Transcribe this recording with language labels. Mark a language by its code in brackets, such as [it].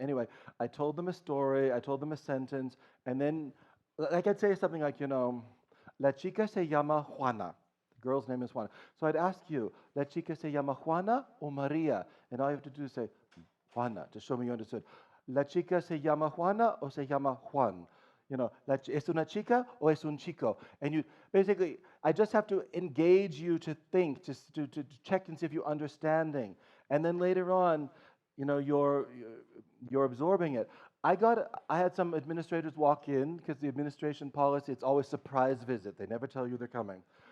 [en] Anyway, I told them a story. I told them a sentence. And then, like I'd say something like, [es] La chica se llama Juana. [en] The girl's name is Juana. So I'd ask you, [es] La chica se llama Juana [en] or Maria? And all you have to do is say, Juana, to show me you understood. [es] La chica se llama Juana o se llama Juan? Es una chica o es un chico? [en] And you basically, I just have to engage you to think, to check and see if you're understanding. And then later on, you're absorbing it. I had some administrators walk in because the administration policy, it's always surprise visit. They never tell you they're coming.